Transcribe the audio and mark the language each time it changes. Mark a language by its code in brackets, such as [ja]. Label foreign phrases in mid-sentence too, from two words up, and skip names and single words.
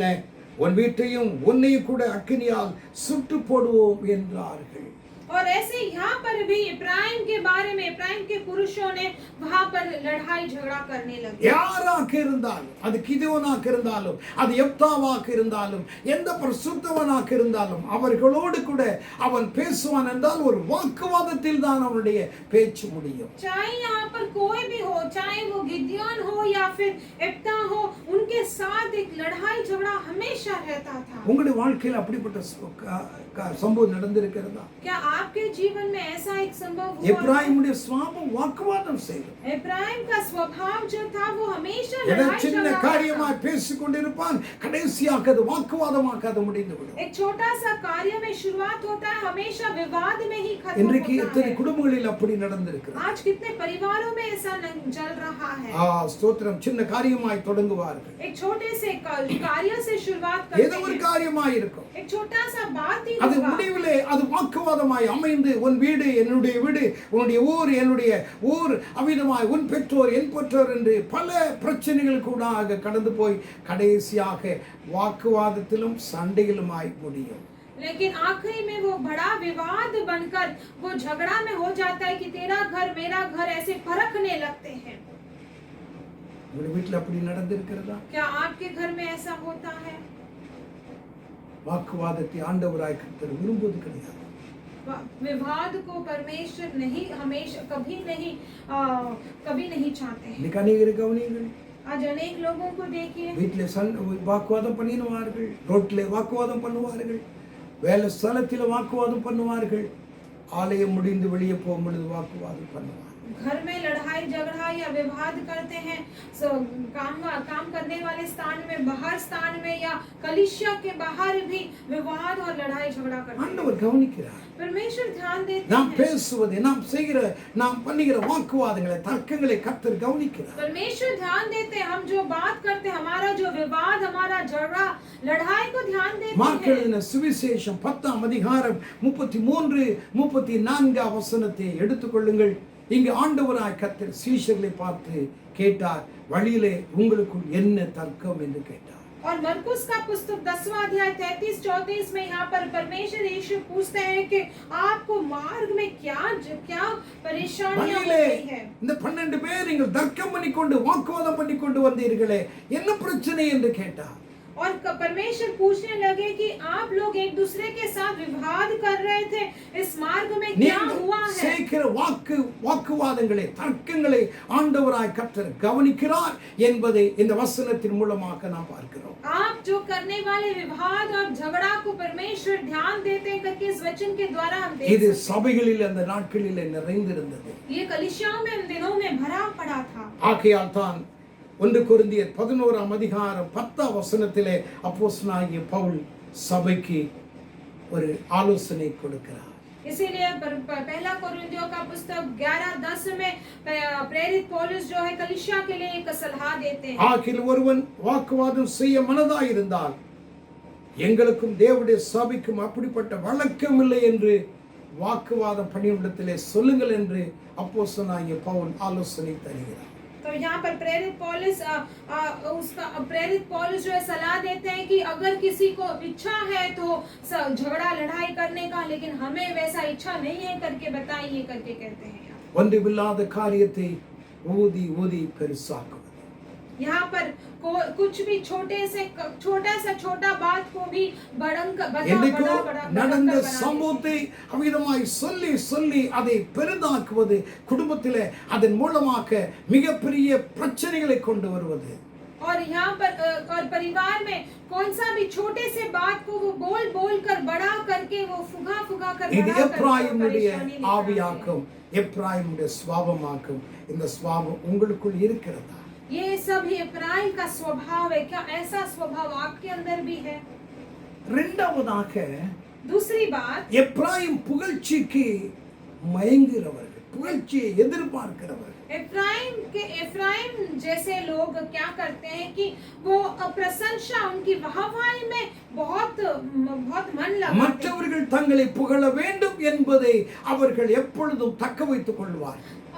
[ta] உன் வீட்டையும் உன்னையும் கூட அக்கினியால் சுட்டு போடுவோம் என்றார்கள். [hi] और ऐसे यहाँ पर भी इब्राहिम के बारे में इब्राहिम के पुरुषों ने वहां पर लड़ाई झगड़ा करने लगे [ta] யாராக இருந்தாலும், அது கிதியோனாக இருந்தாலும், அது யெப்தாவாக இருந்தாலும், எந்த பரிசுத்தவனாக இருந்தாலும் அவர்களோடு கூட அவன் பேசுவான் என்றால் ஒரு வாக்குவாதத்தில் தான் அவனுடைய பேச்சு முடியும். [hi] चाहे यहाँ पर कोई भी हो, चाहे वो गिदियोन हो या फिर इब्ता हो, उनके साथ एक लड़ाई झगड़ा हमेशा रहता था. [ta] உங்களுடைய வாழ்க்கையில் அப்படிப்பட்ட சம்பவம் நடந்திருக்கிறதா? [hi] क्या आपके जीवन में ऐसा एक संभव हुआ? [ta] எப்ராயிமுடைய சுபாவம் வாக்குவாதம் செய்யும். [hi] इब्राहिम का स्वभाव जो था वो हमेशा [ta] ஏதோ [hi] लड़ाई [ta] சின்ன [hi] झगड़ा [ta] காரியமாய் [hi] करता. [ta] பேசிக் கொண்டிருப்பான், கடைசியாக அது வாக்குவாதமாக அது முடிந்துவிடும். [hi] एक छोटा सा कार्य में शुरुआत होता है, हमेशा विवाद में ही खत्म [ta] இன்றைக்கு [hi] होता [ta] எத்தனை [hi] है. [ta] குடும்பங்களில் அப்படி நடந்திருக்கிறது. [hi] आज कितने परिवारों में ऐसा चल रहा है. [ta] ஸ்தோத்திரம். சின்ன காரியமாய் தொடங்குவார்கள், [hi] एक छोटे से कार्य से शुरुआत [ta] ஏதோ [hi] करते [ta] ஒரு [hi] हैं. [ta] காரியமாய் இருக்கும், [hi] एक छोटा सा बात ही [ta] அது [hi] होगा. [ta] முடிவிலே அது வாக்குவாதமாய் அமைந்து உன் வீடு என்னுடைய வீடு, உன்னுடைய ஊர் என்னுடைய ஊர், அவ்விதமாய் உன் பெற்றோர் என் பெற்றோர் என்று பல பிரச்சனைகள் கூட கடந்து போய் கடைசியாக வாக்குவாதத்திலும் சண்டையிலுமாய் முடியும். [hi] लेकिन आखिरी में वो बड़ा विवाद बनकर वो झगड़ा में हो जाता है कि तेरा घर मेरा घर, ऐसे परखने लगते हैं. [ta] உங்கள் வீட்டில் அப்படி நடந்திருக்கிறதா? [hi] क्या आपके घर में ऐसा होता है? [ta] வாக்குவாதத்தை ஆண்டவராய் கர்த்தர் விரும்புவது கிடையாது. [hi] विवाद को परमेश्वर नहीं हमेशा कभी नहीं चाहते हैं. [ta] இன்னைக்கு அநேகரை கவனியுங்கள், [hi] आज अनेक लोगों को देखिए, [ta] வீட்டில் வாக்குவாதம் பண்ணிடுவார்கள், ரோட்டில் வாக்குவாதம் பண்ணுவார்கள், வேலை ஸ்தலத்தில் வாக்குவாதம் பண்ணுவார்கள், ஆலயம் முடிந்து வெளியே போகும் பொழுது வாக்குவாதம் பண்ணுவார்கள். [hi] घर में लड़ाई झगड़ा या विवाद करते हैं. काम करने वाले स्थान में, बाहर स्थान में या कलीसिया के बाहर भी विवाद और लड़ाई झगड़ा करते हैं. [ta] ஆண்டவர் கவனிக்கிறார். [hi] परमेश्वर ध्यान देते [ta] நாம் [hi] हैं. [ta] பேசுவது, நாம் செய்கிற, நாம் பண்ணுகிற வாக்குவாதங்களை, தர்க்கங்களை கர்த்தர் கவனிக்கிறார். [hi] परमेश्वर ध्यान देते हैं. हम जो बात करते हैं, हमारा जो विवाद, हमारा झगड़ा, लड़ाई को ध्यान देते [ta] மார்க் [hi] हैं. [ta] எழுதின சுவிசேஷம் 10ஆம் அதிகாரம் 33 34 வசனத்தை எடுத்துக்கொள்ளுங்கள். இங்கு ஆண்டவராய் கர்த்தர் சீஷர்களை பார்த்து கேட்டார், வழியிலே உங்களுக்குள் என்ன தர்க்கம் என்று கேட்டார். [hi] और मरकुस का पुस्तक 10वां अध्याय 33-34 में यहाँ पर परमेश्वर यीशु पूछते हैं कि आपको मार्ग में क्या परेशानियां [ta] வழியிலே [hi] होती है. [ta] இந்த 12 பேர் நீங்கள் தர்க்கம் பண்ணிக்கொண்டு வாக்குவாதம் பண்ணிக்கொண்டு வந்தீர்களே, என்ன பிரச்சனை என்று கேட்டார். [hi] और परमेश्वर पूछने लगे कि आप लोग एक दूसरे के साथ विवाद कर रहे थे, इस मार्ग में क्या हुआ है. [ta] சேர்க்கிற வாக்குவாதங்களை, தர்க்கங்களை ஆண்டவராய் கர்த்தர் கவனிக்கிறார் என்பதை இந்த வசனத்தின் மூலமாக நாம் பார்க்கிறோம். [hi] आप जो करने वाले विवाद और झगड़ा को परमेश्वर ध्यान देते हैं करके इस वचन के द्वारा हम देख [ta] இது [hi] सकते हैं. [ta] சபைகளில் அந்த நாட்களில் நிறைந்திருந்தது. [hi] ये कलीसियाओं में इन दिनों में भरा पड़ा था. [ta] ஆகையால் தான் 1 கொரிந்தியர் 11ஆம் அதிகாரம் 10ஆம் வசனத்திலே அப்போஸ்தலனாகிய பவுல் சபைக்கு ஒரு ஆலோசனை கொடுக்கிறார். [hi] इसीलिए पहला कोरिन्थियों का पुस्तक 11:10 में प्रेरित पौलुस जो है कलीसिया के लिए एक सलाह देते हैं. [ta] ஆகில் ஒருவன் வாக்குவாதம் செய்ய மனதாய் இருந்தால் எங்களுக்கும் தேவனுடைய சபைக்கும் அப்படிப்பட்ட வழக்கம் இல்லை என்று வாக்குவாதம் பணியிடத்திலே சொல்லுங்கள் என்று அப்போஸ்தலனாகிய பவுல் ஆலோசனை தருகிறார். [hi] तो यहाँ पर प्रेरित पौलुस जो है सलाह देते हैं कि अगर किसी को इच्छा है तो झगड़ा लड़ाई करने का, लेकिन हमें वैसा इच्छा नहीं है करके बताइए करके कहते हैं. [ta] ஒன்றுமில்லாத காரியத்தை ஊதி ஊதி பெருசாக்குவது. [hi] यहाँ पर कुछ भी छोटा बात को भी [ta] என்னைக்கோ நடந்த [hi] बड़ा [ta] சம்பவத்தை அவ்விதமாய் சொல்லி சொல்லி அதை பெரிதாக்குவது, குடும்பத்திலே அதன் மூலமாக மிகப்பெரிய பிரச்சனைகளை கொண்டு வருவது. [hi] और यहाँ पर और परिवार में कौन सा भी छोटे से बात को वो बोल कर बड़ा करके वो फुगा कर [ta] இது [hi] बड़ा [ta] எப்ராயிமுடைய [hi] परेशानी लेकर आते हैं. [ta] ஆவியாக்கும் எப்ராயிமுடைய சுபாவமாக்கும். இந்த சுபாவம் உங்களுக்குள் இருக்கிறதா? [hi] ये सब ही इब्राहिम का स्वभाव है. क्या ऐसा स्वभाव आपके अंदर भी है? [ta] இரண்டாவதாக [hi] दूसरी बात, [ta] எப்ராயிம் புகழ்ச்சிக்கு மயங்குகிறவர்கள், புகழ்ச்சியை எதிர்பார்க்கிறவர்கள். [hi] इफ्राइम जैसे लोग क्या करते हैं कि वो प्रशंसा, उनकी वाहवाही में बहुत मन लगाते हैं. [ta] மற்றவர்கள் தங்களை புகழ வேண்டும் என்பதை அவர்கள் எப்பொழுதும் தக்க வைத்துக் கொள்வார்கள்.